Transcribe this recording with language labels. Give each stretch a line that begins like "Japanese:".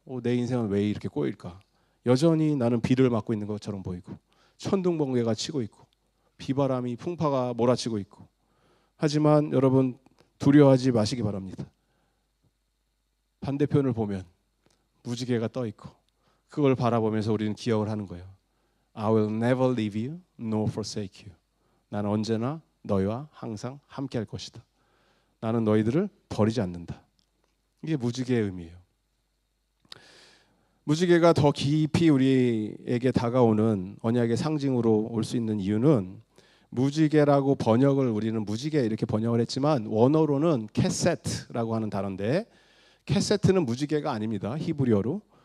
Korean: 내 인생은 왜 이렇게 꼬일까? 여전히 나는 비를 맞고 있는 것처럼 보이고 천둥번개가 치고 있고 비바람이 풍파가 몰아치고 있고. 하지만 여러분 두려워하지 마시기 바랍니다. 반대편을 보면 무지개가 떠 있고 그걸 바라보면서 우리는 기억을 하는 거예요.
English: I will never leave you, nor forsake you.
Korean: 나는 언제나 너희와 항상 함께 할 것이다. 나는 너희들을 버리지 않는다. 이게 무지개의 의미예요. 무지개가 더 깊이 우리에게 다가오는 언약의 상징으로 올 수 있는 이유는 무지개라고 번역을 우리는 무지개 이렇게 번역을 했지만 원어로는 캐세트라고 하는 단어인데 캐세트는 무지개가 아닙니다. 히브리어로.